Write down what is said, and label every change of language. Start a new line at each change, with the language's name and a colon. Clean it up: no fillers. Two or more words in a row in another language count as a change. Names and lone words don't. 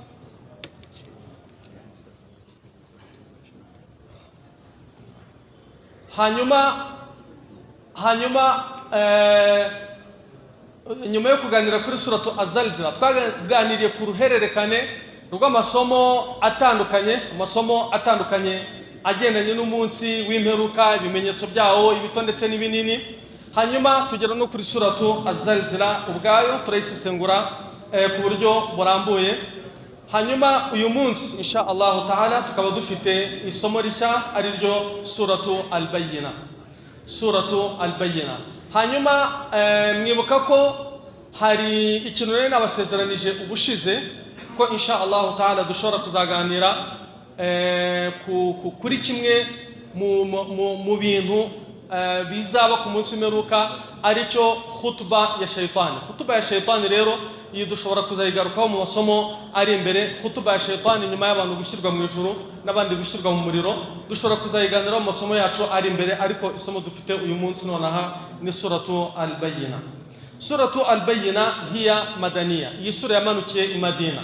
Kinyarwanda: Nyuma yo kuganira kuri suratu Az-Zalzila, twaganiriye ku ruhererekane rw'amasomo atandukanye, agendanye n'umunsi w'imperuka, ibimenyetso byawo, ibito ndetse n'ibinini. Hanyuma tugera no kuri suratu Az-Zalzila ubwayo, turayisesengura ku buryo burambuye. Hanyuma uyu munsi
Arabic: إن شاء الله تعالى
Kinyarwanda: tukaba dufite isomo rishya, ari ryo suratu Al-Bayyina. Hanyuma mwibuka ko hari ikintu rero nabasezeranije ubushize ko
Arabic: إن شاء الله تعالى
Kinyarwanda: dushobora kuzaganira kuri kimwe mu bintu bizaba ku munsi w'imperuka, aricyo khutba ya shaytani. Khutba ya shaytani rero iyi dushobora kuzayigarukaho mu masomo ari imbere. Khutba ya shaytani nyuma y'abantu gushyirwa mu ijuru n'abandi gushyirwa mu muriro, dushobora kuzayiganiraho mu masomo yacu ari imbere, ariko isomo dufite uyu munsi nonaha ni suratu Al-Bayyina.
Arabic: سورة البينة هي مدنية,
Kinyarwanda: iyi sura yamanukiye i Madina.